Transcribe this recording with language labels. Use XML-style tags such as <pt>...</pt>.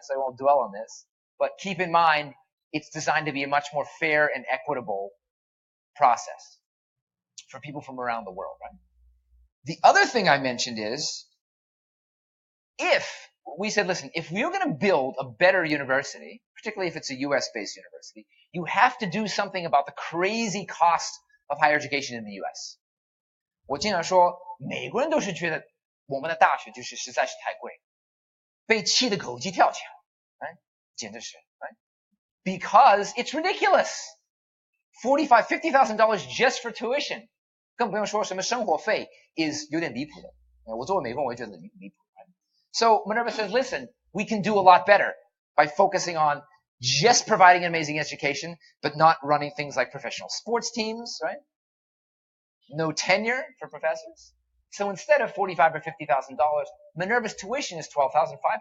<en>So I won't dwell on this. But keep in mind, it's designed to be a much more fair and equitable process for people from around the world, right? The other thing I mentioned is, we said, listen, if we're going to build a better university, particularly if it's a US-based university, you have to do something about the crazy cost of higher education in the US.</en> <zh>我经常说，美国人都是觉得我们的大学就是实在是太贵，被气得狗急跳墙，</zh> <en>right?</en> <zh>简直是</zh> <en>right? Because it's ridiculous. $50,000 just for tuition.</en> <zh>更不用说什么生活费 is 有点离谱的。我作为美国人，我也觉得离谱。</zh> <en>So Minerva says, listen, we can do a lot better by focusing on just providing an amazing education, but not running things like professional sports teams, right? No tenure for professors. So instead of $45,000 or $50,000, Minerva's tuition is $12,500.</en>